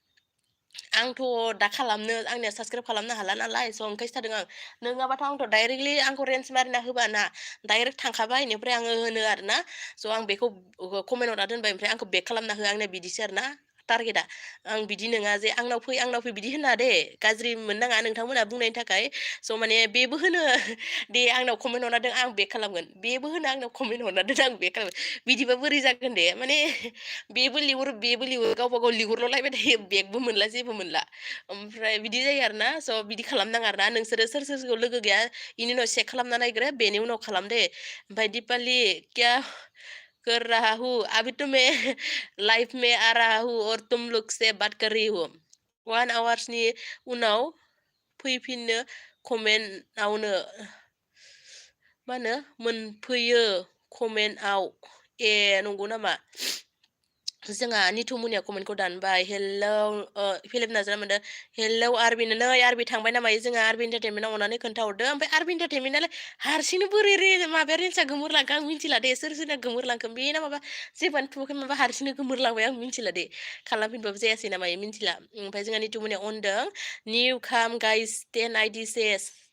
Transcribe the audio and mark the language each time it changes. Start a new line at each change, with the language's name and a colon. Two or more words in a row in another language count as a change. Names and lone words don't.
Bodo: आंथ' दा खालामनो आंनिया साबसक्राइब खालामनो हाला नालाय स' ओंखायसो थादों आं नोङाबाथ' आंथ' डाइरेक्टलि आंखौ रेन्ज मारिना होबाना डाइरेक्ट थांखाबाय बेनिफ्राय आङो होनो आरो ना स' आं बेखौ कमेन्ट हरना दोनबाय ओमफ्राय आंखौ बेक खालामना हो आंनिया बिदिसो आरो ना टारगेटआ आं बिदि नङा जे आंनाव फै बिदि होना दे गाज्रि मोननाङा नोंथांमोना बुंनायनि थाखाय स' माने बेबो होनो दे आंनाव कमेन्ट हरना दोन आं बेक खालामगोन बेबो होनो आंनाव कमेन्ट हरना दोन आं बेक खालामगोन बिदिबा बोरै जागोन दे माने बेबो लिहर गावबा गाव लिहरल'लायबाय थायो बेगबो मोनला जेबो मोनला ओमफ्राय बिदि जायो आरो ना स' बिदि खालामनाङा आरो ना नोंसोरो सोरखौ लोगो गैया इनि उनाव चेक खालामना नायग्रो बेनि उनाव खालाम दे ओमफ्राय दिपालि
Hindi: क्या कर रहा हूँ अभी तो मैं लाइफ में आ रहा हूँ और तुम लोग से बात कर रही हूँ
Bodo: 1 आवार्सनि उनाव फैफिनो कमेन्टआवनो मा होनो मोनफैयो कमेन्टआव ए नंगौ नामा जोंहा निथुमनिया कमेन्टखौ दानबाय हेलौ फिलिप नाजारा मोनदों हेलौ आरबिन नै आरबि थांबाय नामायो जोंहा आरबि इन्टारटेनमेन्टआव अननानै खोन्थाहरदो ओमफ्राय आरबि इन्टारटेनमेन्टआलाय हारसिंनो बोरै माबाया रेन्सआ गोमोरलांखो आं मिन्थिला दे सोरना गोमोरलांखो बे ना माबा जेबोआनो थुवाखै माबा हारसिंनो गोमोरलांबाय आं मिन्थिला दे खालामफिनबाबो जायासै नामा मिन्थिला ओमफ्राय जोंहा निथुमनिया अनदों निउ खाम गाइस 10 आइडि